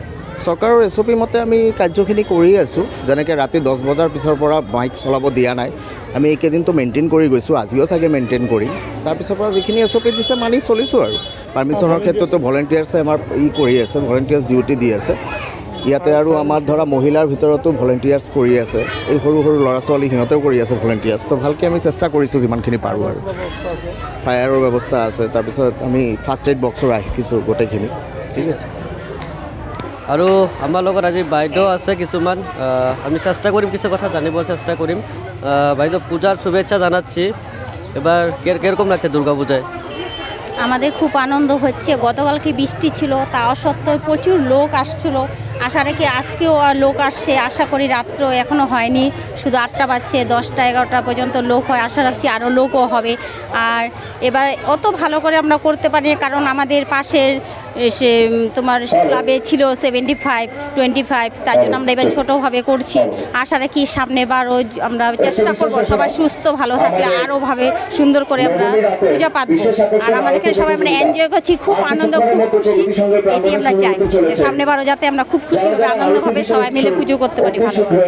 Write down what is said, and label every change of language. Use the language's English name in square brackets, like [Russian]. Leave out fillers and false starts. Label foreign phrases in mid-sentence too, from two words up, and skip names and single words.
[Assamese] চৰকাৰৰ এছঅ'পি মতে আমি কাৰ্যখিনি কৰি আছোঁ যেনেকৈ ৰাতি 10 বজাৰ পিছৰ পৰা বাইক চলাব দিয়া নাই আমি এইকেইদিনটো মেইনটেইন কৰি গৈছোঁ আজিও চাগে মেইনটেইন কৰিম তাৰপিছৰ পৰা যিখিনি এছঅ'পি দিছে মানি চলিছোঁ আৰু পাৰ্মিশ্যনৰ ক্ষেত্ৰতো ভলেণ্টিয়াৰ্ছে আমাৰ কৰি আছে ভলেণ্টিয়াৰ্ছ ডিউটি দি আছে ইয়াতে আৰু আমাৰ ধৰা মহিলাৰ ভিতৰতো ভলেণ্টিয়াৰ্ছ কৰি আছে এই সৰু সৰু ল'ৰা ছোৱালী সিহঁতেও কৰি আছে ভলেণ্টিয়াৰ্ছ তো ভালকৈ আমি চেষ্টা কৰিছোঁ যিমানখিনি পাৰোঁ আৰু ফায়াৰৰ ব্যৱস্থা আছে তাৰপিছত আমি [English] first aid box [Assamese] ৰাখিছোঁ গোটেইখিনি ঠিক আছে আৰু আমাৰ লগত আজি বাইদেউ আছে কিছুমান আমি চেষ্টা কৰিম কিছু কথা জানিব চেষ্টা কৰিম বাইদেউ [Bangla] পূজার শুভেচ্ছা জানাচ্ছি এবার কিরকম লাগছে দুর্গা পূজায় আমাদের খুব আনন্দ হচ্ছে গতকালকে বৃষ্টি ছিল তা সত্ত্বেও প্রচুর লোক আসছিল আশা রেখে আজকেও লোক আসছে আশা করি রাত্র এখনও হয়নি শুধু 8টা বাজছে 10টা 11টা পর্যন্ত লোক হয় আশা রাখছি আরও লোকও হবে আর এবার অত ভালো করে আমরা করতে পারি কারণ আমাদের পাশের সে তোমার ক্লাবে ছিল 75-25 তার জন্য আমরা এবার ছোটোভাবে করছি আশা রাখি সামনেবারও আমরা চেষ্টা করব সবাই সুস্থ ভালো থাকলে আরোভাবে সুন্দর করে আমরা পূজা পাতবো আর আমাদের এখানে সবাই আমরা এনজয় করছি খুব আনন্দ খুব খুশি এটি আমরা চাই সামনেবারও যাতে আমরা খুব খুশিভাবে আনন্দভাবে সবাই মিলে পুজো করতে পারি ভালো